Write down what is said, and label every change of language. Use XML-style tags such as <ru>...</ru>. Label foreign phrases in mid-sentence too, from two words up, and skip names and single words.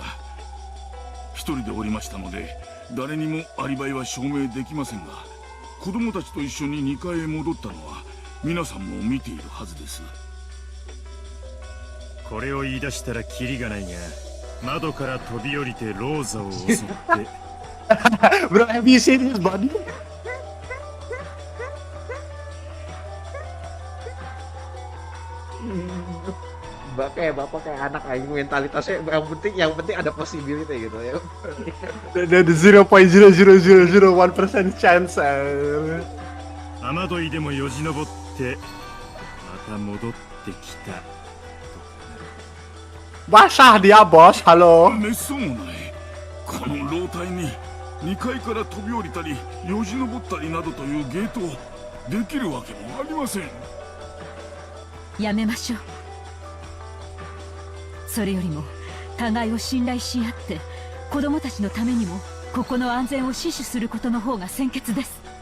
<ja>一人でおりましたので誰にもアリバイは証明できませんが、子供たちと一緒に2階へ戻ったのは皆さんも見ているはずです。これを言い出したらキリがないが、窓から飛び降りてローザを襲って</ja> <en>Bro, have you seen his body?</en> <id>Bapak kayak anak aing, mentalitasnya yang penting ada possibility gitu ya.</id> <en>The 0.00001% chance.</en> <ja>雨どいでもよじ登ってまた戻ってきた。</ja> <id>Basah dia bos, halo.</id> <ja>めっそうもない。この楼体に2階から飛び降りたりよじ登ったりなどというゲートをできるわけもありません。やめましょう。それよりも互いを信頼し合って子供たちのためにもここの安全を死守することの方が先決です。</ja>